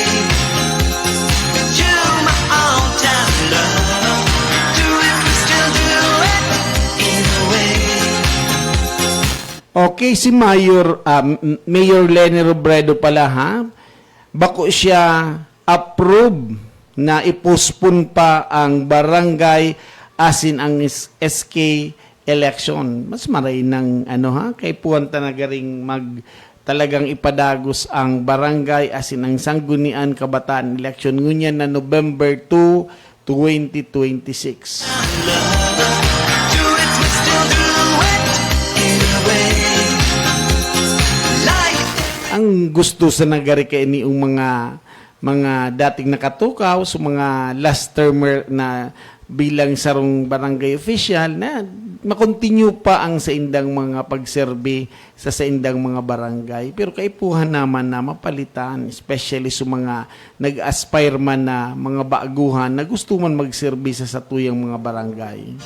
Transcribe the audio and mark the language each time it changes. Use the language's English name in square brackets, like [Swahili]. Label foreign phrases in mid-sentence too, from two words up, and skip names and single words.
[English] You're my all-time love. Do it, we still do it, in a way. [Bikol] Okay, si Mayor Lenny Robredo pala ha. Bako siya approve na ipospon pa ang barangay asin ang SK election. Mas maray ng kay puwanta na garing talagang ipadagos ang barangay asin ang Sanggunian Kabataan election ngunyan na November 2, 2026. [English] Do it, we still do it, in a way. Like [Bikol] Ang gusto sa nagari kay ni mga dating nakatukaw sa mga [English] last termer [Bikol] na bilang sarong barangay official na makontinue pa ang sa indang mga pagserbe sa indang mga barangay. Pero kaipuhan naman na mapalitan, especially sa mga nag-aspire man na mga baguhan na gusto man magserbe sa tuyang mga barangay.